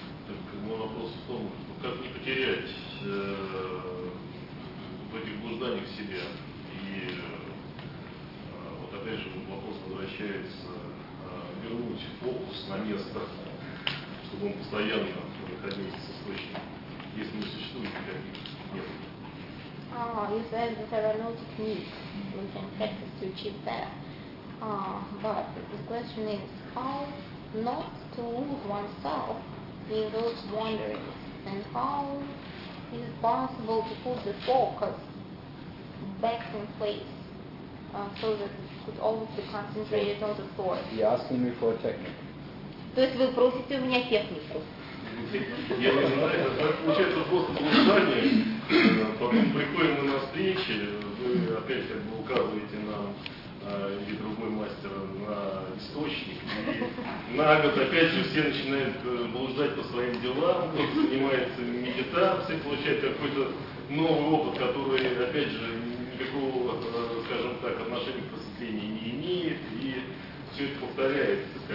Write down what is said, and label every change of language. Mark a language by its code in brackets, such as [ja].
[ru] Так мой вопрос в том, как не потерять в этих блужданиях себя. И вот опять же вопрос возвращается вернуть фокус на место, чтобы он постоянно находился с источником, если не существует никаких техник. [en] You said that there are no techniques we can practice to achieve that. But the question is how not to lose oneself in those wanderings, and how is it possible to put the focus back in place so that it could always be concentrated on the source. You're asking me for a technique. [ru] То есть вы просите у меня технику. Я не знаю, получается просто блуждание, потом приходим на встречи, вы опять как бы указываете нам или другой мастер на источник, и на год опять же все начинают блуждать по своим делам, кто-то занимается медитацией, получает какой-то новый опыт, который опять же никакого, скажем так, отношения к просветлению не имеет, и все это повторяется.